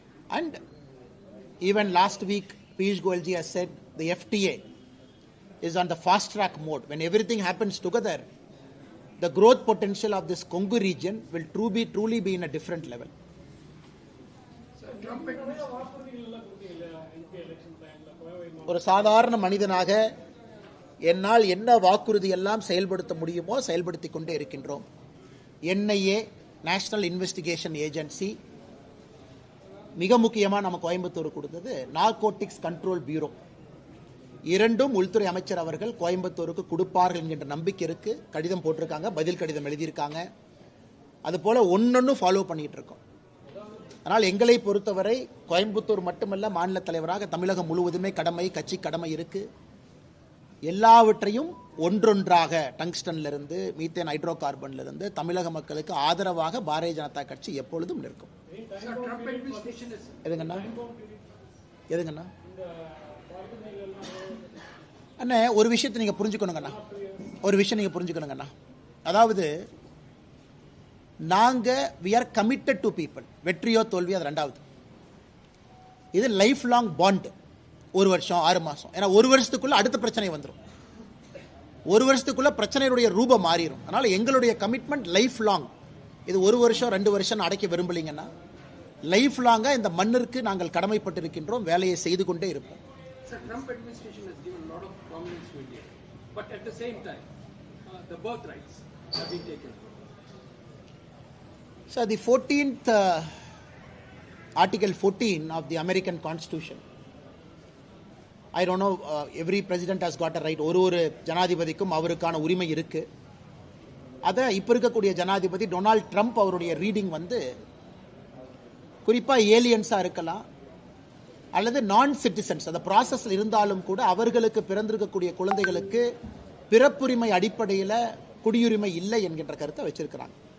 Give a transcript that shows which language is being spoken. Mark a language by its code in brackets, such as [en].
[en] And even last week Piyush Goyal ji has said the FTA is on the fast track mode. When everything happens together, the growth potential of this Kongu region will truly be in a different level. [ta] ஒரு சாதாரண மனிதனாக என்னால் என்ன வாக்குறுதி எல்லாம் செயல்படுத்த முடியுமோ செயல்படுத்தி கொண்டே இருக்கின்றோம். NIA, நேஷனல் இன்வெஸ்டிகேஷன் ஏஜென்சி, மிக முக்கியமா நம்ம கோயம்புத்தூர் கொடுத்தது நார்கோட்டிக்ஸ் கண்ட்ரோல் பியூரோ. இரண்டும் உள்துறை அமைச்சர் அவர்கள் கோயம்புத்தூருக்கு கொடுப்பார்கள் என்கின்ற நம்பிக்கை இருக்கு. கடிதம் போட்டிருக்காங்க, பதில் கடிதம் எழுதியிருக்காங்க. அது போல ஒன்னொன்னு ஃபாலோ பண்ணிட்டு இருக்கோம். ஆனால் எங்களை பொறுத்தவரை கோயம்புத்தூர் மட்டுமல்ல, மாநில தலைவராக தமிழகம் முழுவதுமே கட்சி கடமை இருக்கு. எல்லாவற்றையும் ஒன்றொன்றாக டங்ஸ்டன்ல இருந்து மீத்தேன் ஹைட்ரோ கார்பன்ல இருந்து தமிழக மக்களுக்கு ஆதரவாக பாரதிய ஜனதா கட்சி எப்பொழுதும் நிற்கும். எதுங்கண்ணா அண்ணா, ஒரு விஷயத்தை நீங்க புரிஞ்சுக்கணுங்கண்ணா. அதாவது நாங்க [en] we are committed to people. [ta] வெற்றியோ தோல்வியோ அது ரெண்டாவது. இது லைஃப் லாங் பாண்ட். 1 வருஷம் 6 மாசம். ஏன்னா 1 வருஷத்துக்குள்ள அடுத்த பிரச்சனை வந்துடும். 1 வருஷத்துக்குள்ள பிரச்சனையுடைய ரூபம் மாறிடும். அதனால எங்களுடைய கமிட்மெண்ட் லைஃப் லாங். இது 1 வருஷம் 2 வருஷம் அடைக்க விரும்பலீங்கன்னா லைஃப் லாங்கா இந்த மண்ணிற்கு நாங்கள் கடமைப்பட்டிருக்கின்றோம். வேலையை செய்து கொண்டே இருப்போம். [en] Sir, Trump administration has given a lot of prominence to India, but at the same time, the birth rights have been taken. So the 14th Article 14 of the American Constitution, I don't know, every president has got a right. [ta] ஒரு ஜனாதிபதிக்கும் அவருக்கான உரிமை இருக்கு. அதை இப்ப இருக்கக்கூடிய ஜனாதிபதி Donald Trump அவருடைய reading குறிப்பா ஏலியன்ஸா இருக்கலாம் அல்லது நான் சிட்டிசன்ஸ் அந்த ப்ராசஸ்ல இருந்தாலும் கூட அவர்களுக்கு பிறந்திருக்கக்கூடிய குழந்தைகளுக்கு பிறப்புரிமை அடிப்படையில் குடியுரிமை இல்லை என்கின்ற கருத்தை வச்சிருக்கிறாங்க.